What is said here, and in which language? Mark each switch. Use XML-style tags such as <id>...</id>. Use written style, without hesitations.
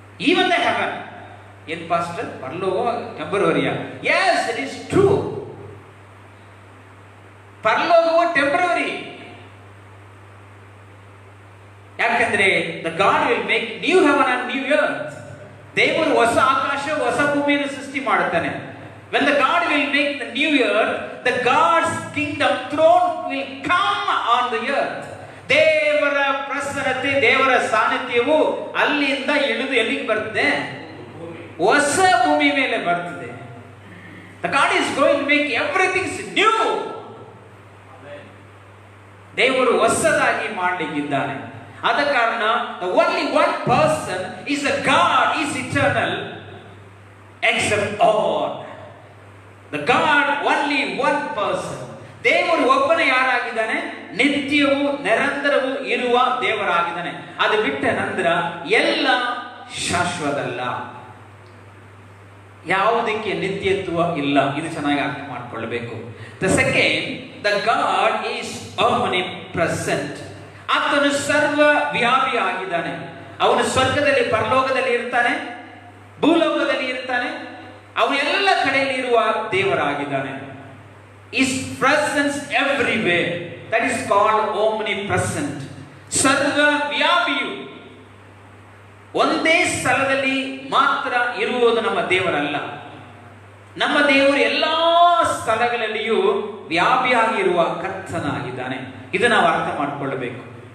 <en>even the heaven,</en> <kn>ಏನ್ pastor ಪರಲೋಕ ಟೆಂಪರರಿಯಾ?</kn> <en>Yes, it is true.</en> <kn>ಪರಲೋಕವು temporary.</kn> <en>ಯಾಕಂದ್ರೆ the God will make new heaven and new earth.</en> <kn>ದೇವರು ಹೊಸ ಆಕಾಶ ಹೊಸ ಭೂಮಿಯನ್ನು ಸೃಷ್ಟಿ ಮಾಡುತ್ತಾನೆ.</kn> <en>When the God will make the new earth, the God's kingdom throne will come on the earth.</en> <kn>ದೇವರ ಪ್ರಸನ್ನತೆ, ದೇವರ ಸಾನ್ನಿಧ್ಯವು ಅಲ್ಲಿಂದ ಇಳಿದು ಎಲ್ಲಿಗೆ ಬರ್ತದೆ? ಹೊಸ ಭೂಮಿ ಮೇಲೆ ಬರ್ತದೆ.</kn> <en>The God is going to make everything new.</en> <kn>ದೇವರು ಹೊಸದಾಗಿ ಮಾಡಲಿಕ್ಕಿದ್ದಾನೆ. ಆದ ಕಾರಣ</kn> <en>the only one person is a God, is eternal, except all. The God, only one person.</en> <kn>ದೇವರು ಒಬ್ಬನೇ ಯಾರಾಗಿದ್ದಾನೆ? ನಿತ್ಯವೂ ನಿರಂತರವೂ ಇರುವ ದೇವರಾಗಿದ್ದಾನೆ. ಅದು ಬಿಟ್ಟ ನಂತರ ಎಲ್ಲ ಶಾಶ್ವತ ಅಲ್ಲ, ಯಾವುದಕ್ಕೆ ನಿತ್ಯತ್ವ ಇಲ್ಲ. ಇದು ಚೆನ್ನಾಗಿ ಅರ್ಥ ಮಾಡಿಕೊಳ್ಳಬೇಕು.</kn> <en>The second, the God is omnipresent.</en> <kn>ಆತನು ಸರ್ವ ವ್ಯಾಪಿ ಆಗಿದ್ದಾನೆ. ಅವನು ಸ್ವರ್ಗದಲ್ಲಿ ಪರಲೋಕದಲ್ಲಿ ಇರ್ತಾನೆ, ಭೂಲೋಕದಲ್ಲಿ ಇರ್ತಾನೆ, ಅವನು ಎಲ್ಲ ಕಡೆಯಲ್ಲಿ ಇರುವ ದೇವರಾಗಿದ್ದಾನೆ.</kn> <en>His presence everywhere, that is called omnipresent.</en> <kn>ಸರ್ವ ವ್ಯಾಪಿಯು ಒಂದೇ ಸ್ಥಳದಲ್ಲಿ ಮಾತ್ರ ಇರುವುದು ನಮ್ಮ ದೇವರಲ್ಲ. ನಮ್ಮ ದೇವರು ಎಲ್ಲಾ ಸ್ಥಳಗಳಲ್ಲಿಯೂ ವ್ಯಾಪಿಯಾಗಿರುವ ಕರ್ತನಾಗಿದ್ದಾನೆ. ಇದು ನಾವು ಅರ್ಥ ಮಾಡಿಕೊಳ್ಳಬೇಕು.</kn>